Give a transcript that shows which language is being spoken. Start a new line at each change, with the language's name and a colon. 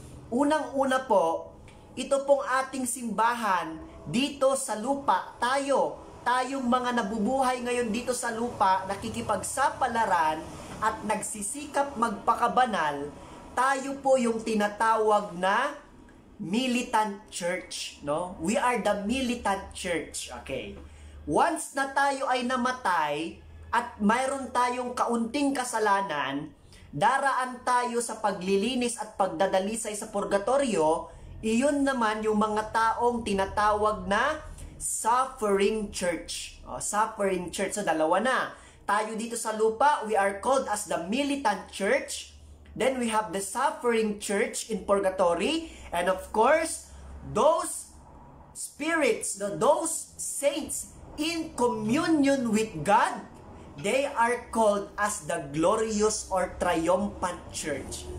Filipino: Unang-una po, ito pong ating simbahan dito sa lupa. Tayong mga nabubuhay ngayon dito sa lupa, nakikipagsapalaran at nagsisikap magpakabanal, tayo po yung tinatawag na
English: militant church, no? We are the militant church, okay?
Filipino: Once na tayo ay namatay at mayroon tayong kaunting kasalanan, daraan tayo sa paglilinis at pagdadalisay sa purgatorio, iyon naman yung mga taong tinatawag na suffering church.
English: Suffering church. So,
Filipino: dalawa na. Tayo dito sa lupa,
English: we are called as the militant church. Then we have the suffering church in purgatory. And of course, those spirits, those saints in communion with God, they are called as the glorious or triumphant church.